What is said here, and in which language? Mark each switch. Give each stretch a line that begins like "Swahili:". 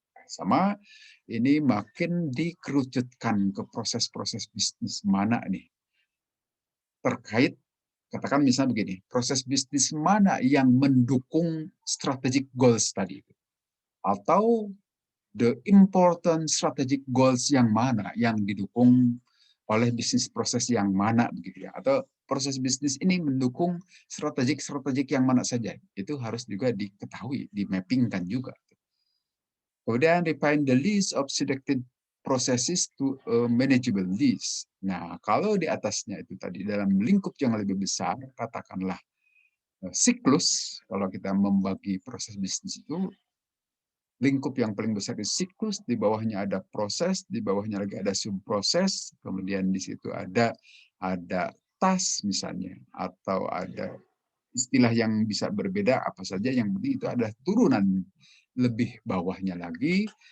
Indonesian: Sama ini makin dikerucutkan ke proses-proses bisnis mana nih terkait, katakan misalnya begini, proses bisnis mana yang mendukung strategic goals tadi, atau
English: the important strategic goals
Indonesian: yang mana yang didukung oleh bisnis proses yang mana begitu ya, atau proses bisnis ini mendukung strategik yang mana saja, itu harus juga diketahui, dimappingkan juga. Kemudian
English: refine the list of selected processes to a manageable list.
Indonesian: Nah, kalau di atasnya itu tadi dalam lingkup yang lebih besar, katakanlah siklus, kalau kita membagi proses bisnis itu, lingkup yang paling besar itu siklus, di bawahnya ada proses, di bawahnya lagi ada subproses, kemudian di situ ada task misalnya, atau ada istilah yang bisa berbeda apa saja, yang penting itu ada turunan lebih bawahnya lagi.